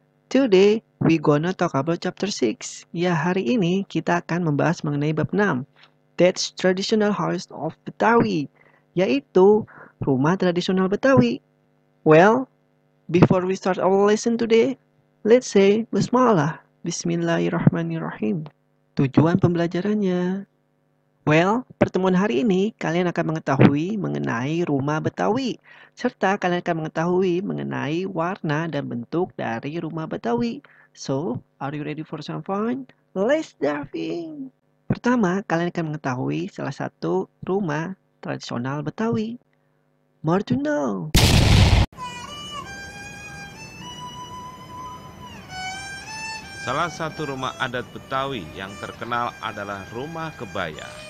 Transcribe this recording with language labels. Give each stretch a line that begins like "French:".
English: Today, we gonna talk about chapter 6.
Indonesian: Ya, hari ini kita akan membahas mengenai bab 6.
English: That's traditional house of Betawi,
Indonesian: yaitu rumah tradisional Betawi.
English: Well, before we start our lesson today, let's say Bismillah.
Arabic: Bismillahirrahmanirrahim.
Indonesian: Tujuan pembelajarannya. Well, pertemuan hari ini kalian akan mengetahui mengenai rumah Betawi, serta kalian akan mengetahui mengenai warna dan bentuk dari rumah Betawi.
English: So, are you ready for some fun? Let's dive in!
Indonesian: Pertama, kalian akan mengetahui salah satu rumah tradisional Betawi.
English: More to know!
Indonesian: Salah satu rumah adat Betawi yang terkenal adalah rumah kebaya.